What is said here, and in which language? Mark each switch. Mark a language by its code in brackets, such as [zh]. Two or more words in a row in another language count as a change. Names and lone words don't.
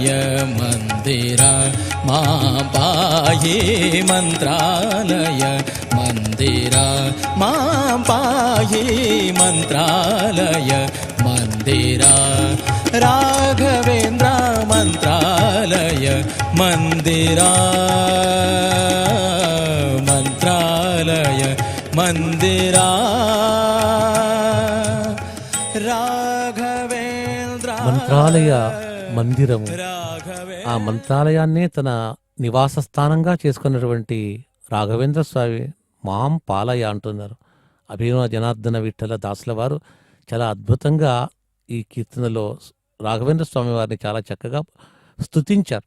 [sa] मन्दिरा मां पाहि मन्त्रालय मन्दिरा मां पाहि मन्त्रालय मन्दिरा राघवेन्द्र मन्त्रालय मन्दिरा मन्त्रालय मन्दिरा రాఘవేంద్ర [te] మంత్రాలయ మందిరము, ఆ మంత్రాలయాన్నే తన నివాస స్థానంగా చేసుకున్నటువంటి రాఘవేంద్ర స్వామి [sa] मां पालय [te] అంటున్నారు. అభినవ జనార్దన విఠల దాసుల వారు చాలా అద్భుతంగా ఈ కీర్తనలో రాఘవేంద్ర స్వామి వారిని చాలా చక్కగా స్తుతించారు.